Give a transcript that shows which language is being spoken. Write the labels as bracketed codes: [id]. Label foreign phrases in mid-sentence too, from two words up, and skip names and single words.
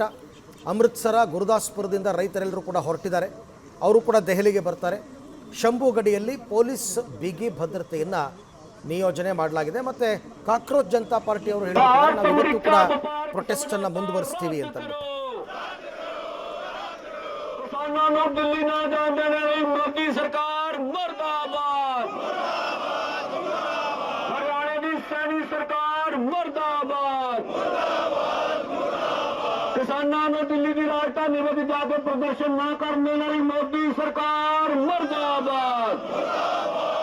[kn] ಅಮೃತ್ಸರ, ಗುರುದಾಸ್ಪುರದಿಂದ ರೈತರೆಲ್ಲರೂ ಕೂಡ ಹೊರಟಿದ್ದಾರೆ, ಅವರು ಕೂಡ ದೆಹಲಿಗೆ ಬರ್ತಾರೆ. ಶಂಭುಗಡಿಯಲ್ಲಿ ಪೊಲೀಸ್ ಬಿಗಿ ಭದ್ರತೆಯನ್ನು ನಿಯೋಜನೆ ಮಾಡಲಾಗಿದೆ. ಮತ್ತು ಕಾಕ್ರೋಚ್ ಜನತಾ ಪಾರ್ಟಿ ಅವರು ಹೇಳಿದ್ದಾರೆ, ನಾವು ಇವತ್ತು ಕೂಡ ಪ್ರೊಟೆಸ್ಟನ್ನು ಮುಂದುವರಿಸ್ತೀವಿ ಅಂತ. [hi] किसानों ने दिल्ली की राजधानी में भी जाकर प्रदर्शन न करने वाली मोदी सरकार मुर्दाबाद।